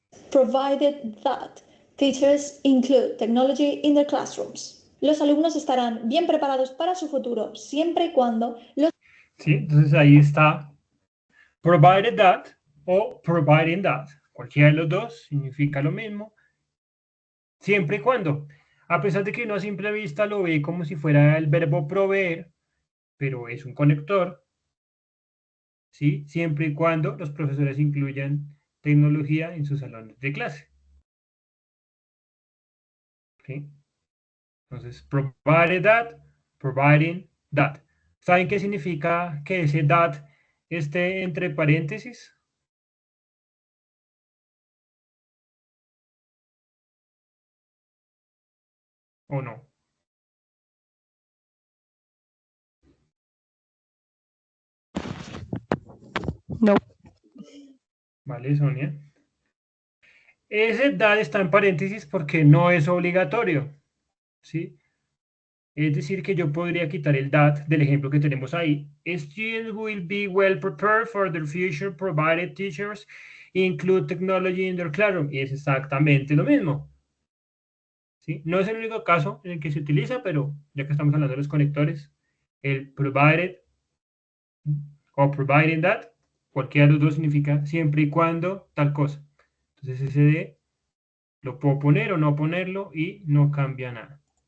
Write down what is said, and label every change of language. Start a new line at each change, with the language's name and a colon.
English: provided that teachers include technology in their classrooms.
Spanish: Los alumnos estarán bien preparados para su futuro siempre y cuando los... ¿Sí? Entonces ahí está
English: provided that
Spanish: o
English: providing that.
Spanish: Cualquiera de los dos significa lo mismo. Siempre y cuando, a pesar de que uno a simple vista lo ve como si fuera el verbo proveer, pero es un conector, ¿sí? Siempre y cuando los profesores incluyan tecnología en sus salones de clase. ¿Sí? Entonces,
English: provided that, providing that.
Spanish: ¿Saben qué significa que ese that esté entre paréntesis? ¿O no? No. ¿Vale, Sonia? Ese that está en paréntesis porque no es obligatorio, ¿sí? Es decir, que yo podría quitar el that del ejemplo que tenemos ahí.
English: Students will be well prepared for their future provided teachers include technology in their classroom.
Spanish: Y es exactamente lo mismo. ¿Sí? No es el único caso en el que se utiliza, pero ya que estamos hablando de los conectores, el provided o
English: providing that,
Spanish: cualquiera de los dos significa siempre y cuando tal cosa. Entonces ese de lo puedo poner o no ponerlo y no cambia nada.